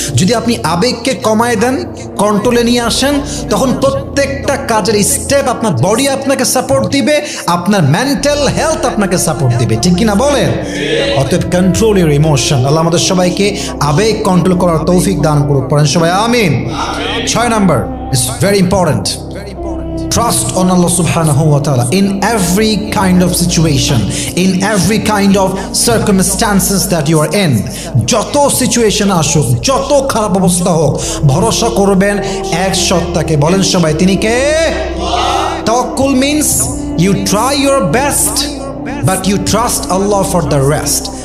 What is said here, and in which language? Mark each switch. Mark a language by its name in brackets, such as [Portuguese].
[Bangla] যদি আপনি আবেগকে কমায় দেন, কন্ট্রোলে নিয়ে আসেন, তখন প্রত্যেকটা কাজের স্টেপ আপনার বডি আপনাকে সাপোর্ট দিবে, আপনার মেন্টাল হেলথ আপনাকে সাপোর্ট দিবে, ঠিক কিনা বলেন? অতএব [English] Control your emotion. [Bangla] আল্লাহ আমাদের সবাইকে আবেগ কন্ট্রোল করার তৌফিক দান করুক। পড়েন সবাই আমিন। [English] 6 number, it's very important, trust on Allah subhanahu wa ta'ala in every kind of situation, in every kind of circumstances that you are in. [Bangla] যত সিচুয়েশন আসুক, যত খারাপ অবস্থা হোক, ভরসা করবেন এক সত্তাকে। বলেন সবাই, তিনি কে? [English] তাওয়াক্কুল means you try your best but you trust Allah for the rest.